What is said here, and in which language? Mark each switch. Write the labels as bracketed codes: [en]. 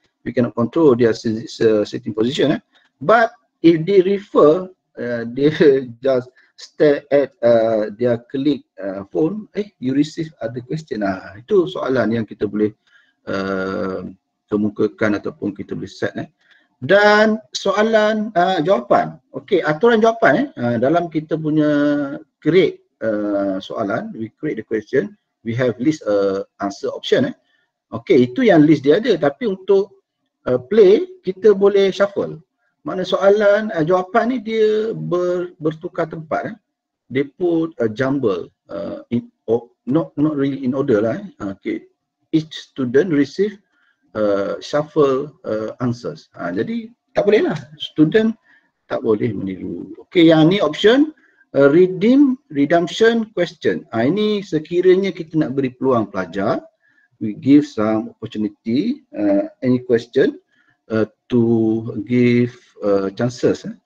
[en] We cannot control their sitting position but if they refer they just stare at their colleague phone, you receive other question. [ms] Itu soalan yang kita boleh kemukakan ataupun kita boleh set Dan soalan jawapan. Okey, aturan jawapan dalam kita punya create soalan, [en] we create the question, we have list answer option [ms] Okey, itu yang list dia ada, tapi untuk play kita boleh shuffle. Makna soalan jawapan ni dia bertukar tempat [en] They put a jumble not really in order lah Okay, each student receive shuffle answers. [ms] Jadi tak boleh lah, student tak boleh meniru. Okay, yang ni option redemption question. Ini sekiranya kita nak beri peluang pelajar, [en] we give some opportunity, any question to give chances.